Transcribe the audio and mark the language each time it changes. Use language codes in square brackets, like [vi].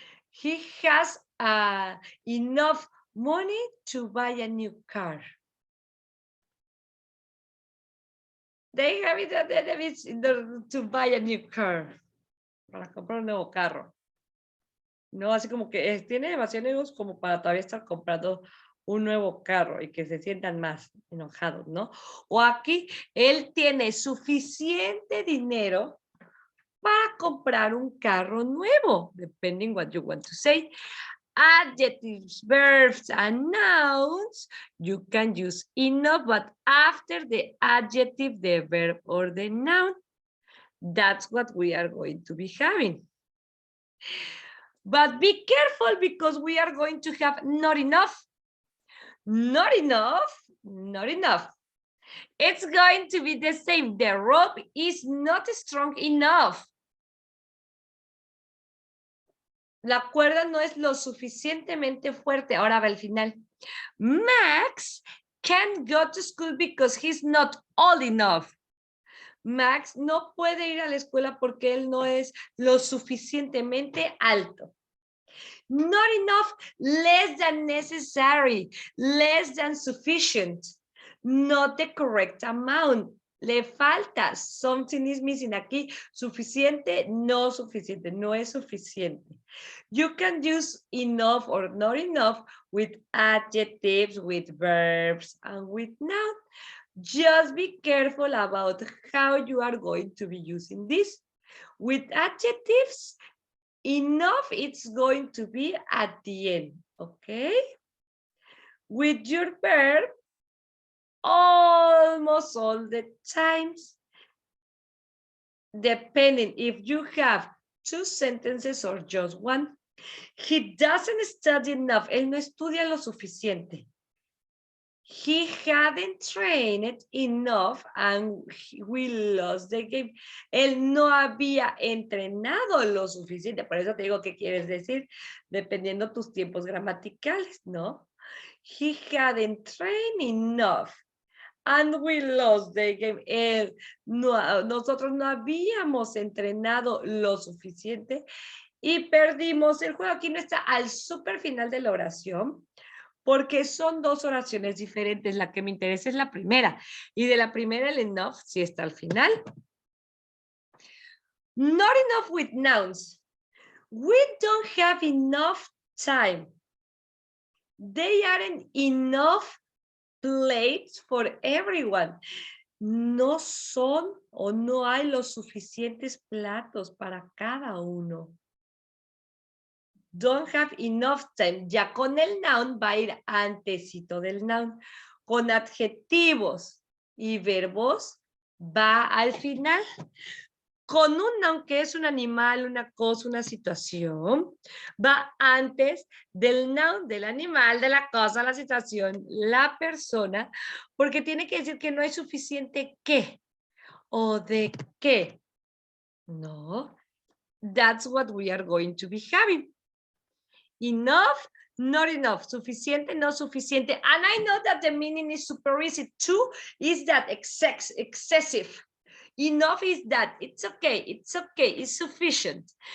[en] He has enough money to buy a new car. They have it to buy a new car. [es] Para comprar un nuevo carro. No, así como que tiene demasiados negocios como para todavía estar comprando un nuevo carro y que se sientan más enojados, ¿no? O aquí, él tiene suficiente dinero para comprar un carro nuevo, [en] depending what you want to say. Adjectives, verbs, and nouns, you can use enough, but after the adjective, the verb, or the noun. That's what we are going to be having. But be careful because we are going to have not enough. Not enough, not enough. It's going to be the same. The rope is not strong enough. [es] La cuerda no es lo suficientemente fuerte. Ahora va el final. [en] Max can't go to school because he's not old enough. [es] Max no puede ir a la escuela porque él no es lo suficientemente alto. [en] Not enough, less than necessary, less than sufficient, not the correct amount. [es] Le falta, [en] something is missing [es] aquí, suficiente, no suficiente, no es suficiente. [en] You can use enough or not enough with adjectives, with verbs, and with noun. Just be careful about how you are going to be using this. With adjectives, enough, it's going to be at the end, okay? With your verb, almost all the times, depending if you have 2 sentences or just one. He doesn't study enough. [es] Él no estudia lo suficiente. [en] He hadn't trained enough and we lost the game. [es] Él no había entrenado lo suficiente. Por eso te digo qué quieres decir, dependiendo tus tiempos gramaticales, ¿no? [en] He hadn't trained enough and we lost the game. [es] Nosotros no habíamos entrenado lo suficiente y perdimos el juego. Aquí no está al súper final de la oración, porque son 2 oraciones diferentes. La que me interesa es la primera. Y de la primera, el enough, sí está al final. [en] Not enough with nouns. We don't have enough time. They aren't enough plates for everyone. [es] No son o no hay los suficientes platos para cada uno. [en] Don't have enough time. [es] Ya con el noun va a ir antesito del noun. Con adjetivos y verbos va al final. Con un noun que es un animal, una cosa, una situación, va antes del noun, del animal, de la cosa, la situación, la persona, porque tiene que decir que no hay suficiente qué o de qué. [en] No, that's what we are going to be having. Enough, not enough, [es] suficiente, no suficiente. [en] And I know that the meaning is super easy. Too is that excessive. Enough is that it's okay, it's sufficient.